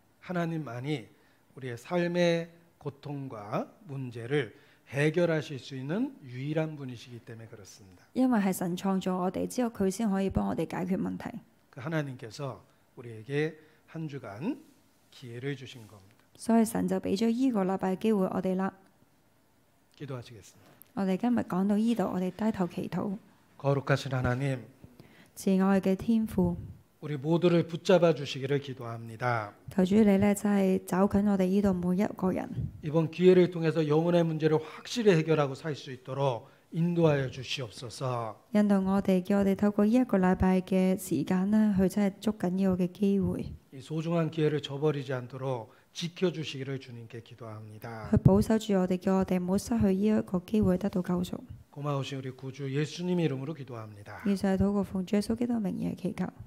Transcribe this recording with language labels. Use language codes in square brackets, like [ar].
[ko] 하나님만이 우리의 삶의 고통과 문제를 해결하실 수 있는 유일한 분이시기 때문에 그렇습니다. [yue] 因為係神創造我哋，之後佢先可以幫我哋解決問題。 [ko] 그 하나님께서 우리에게 한 주간 기회를 주신 겁니다. [yue] 所以神就俾咗依個禮拜機會我哋啦。 [ko] 기도하시겠습니다. [yue] 我哋今日講到依度，我哋低頭祈禱。 [ko] 거룩하신 하나님, [yue] 慈愛嘅天父， [ko] 우리 모두를 붙잡아 주시기를 기도합니다. [yue] 求主你咧真係找緊我哋依度每一個人。 [ko] 이번 기회를 통해서 영혼의 문제를 확실히 해결하고 살 수 있도록 인도하여 주시옵소서. [yue] 引導我哋，叫我哋透過呢一個禮拜嘅時間咧，去真係捉緊呢個嘅機會， [ko] 이 소중한 기회를 저버리지 않도록 지켜주시기를 주님께 기도합니다. [yue] 去保守住我哋，叫我哋唔好失去呢一個機會得到救贖。 [ko] 고마우신 우리 구주 예수님 이름으로 기도합니다. [yue] 以上係禱告奉主耶穌基督名義祈求，